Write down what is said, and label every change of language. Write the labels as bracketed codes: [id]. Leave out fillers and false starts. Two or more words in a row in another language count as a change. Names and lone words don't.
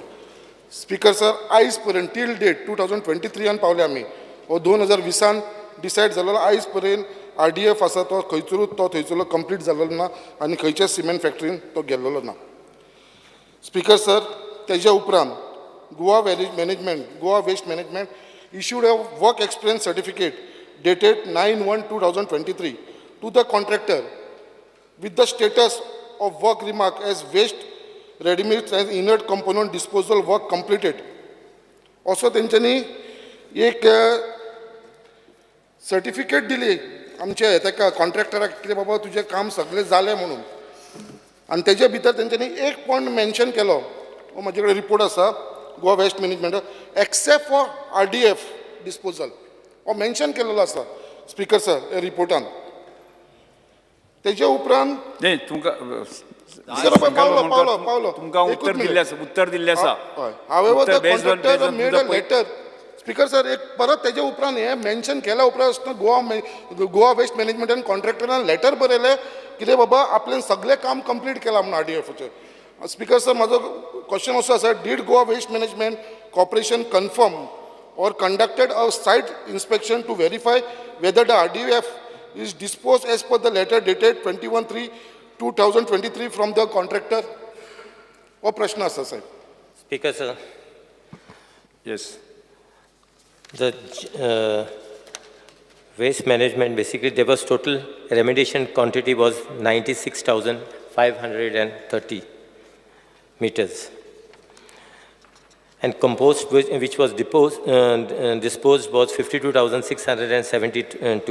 [en] Speaker sir, [kok] आयज पर्यंत [en] till date [kok] 2023 पावले आमी हो 2020 डिसायड जालेलो आयज पर्यंत RDF आसा तो खंयचोच तो थंयचो कंप्लीट जाल्लो ना आनी खंयच्याच सिमेंट फॅक्टरीन तो गेल्लो ना. [en] Speaker sir, [kok] तेज्या उपरांत [en] Goa Waste Management issued a work experience certificate dated 9/1/2023 to the contractor with the status of work remark as waste ready-mix and inert component disposal work completed. [kok] Also तेंच्यांनी एक सर्टिफिकेट दिली आमच्या ताका कॉन्ट्रॅक्टराक कितें बाबा तुजें काम सगळें जालें म्हणून आनी तेजे भितर तेंच्यांनी एक पॉयंट मेन्शन केलो हो म्हाजे कडेन रिपोर्ट आसा गोवा वेस्ट मॅनेजमेंट [en] except for RDF disposal [kok] हो मेन्शन केलेलो आसा [en] Speaker sir [kok] हे रिपोर्टान. तेजे उपरांत नाही तुमका पावलो तुमका उत्तर दिल्ले आसा [en] however the based on contractor made a the लेटर. Speaker sir, [kok] एक परत तेजे उपरांत हे मेन्शन केल्या उपरांत गोवा वेस्ट मॅनेजमेंटान कॉन्ट्रॅक्टरान लेटर बरयलें कितें बाबा आपल्यान सगळें काम कंप्लीट केलां म्हणून RDFचें. [en] Speaker sir, [kok] म्हाजो क्वेश्चन असो आसा, [en] Did Goa Waste Management Corporation confirm or conducted a site inspection to verify whether the RDF is disposed as per the letter dated 21/3/2023 from the contractor? [kok] हो प्रश्न आसा साहेब. [en] Speaker sir, Yes. the waste management, basically there was total remediation quantity was 96,530 meters. And compost which was disposed was 52,672.